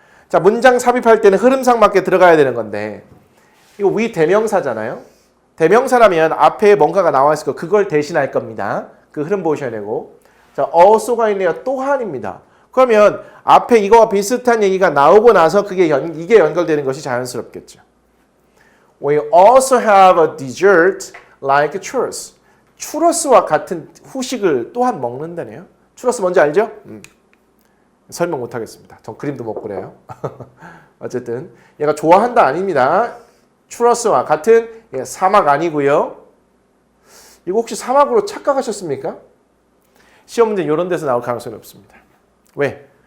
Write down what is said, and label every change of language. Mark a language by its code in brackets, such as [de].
[ko] 자 문장 삽입할 때는 흐름상 맞게 들어가야 되는 건데 이거 위 대명사잖아요. 대명사라면 앞에 뭔가가 나와 있을 거 그걸 대신할 겁니다. 그 흐름 보셔야 되고 자 also가 있네요. 또한입니다. 그러면 앞에 이거와 비슷한 얘기가 나오고 나서 이게 연결되는 것이 자연스럽겠죠. [en] We also have a dessert like churros. [ko] 추러스와 같은 후식을 또한 먹는다네요. 추러스 뭔지 알죠? 설명 못하겠습니다. 전 그림도 못 그려요. 어쨌든 얘가 좋아한다 아닙니다. 추러스와 같은 사막 아니고요. 이거 혹시 사막으로 착각하셨습니까? 시험 문제 이런 데서 나올 가능성이 없습니다. 왜?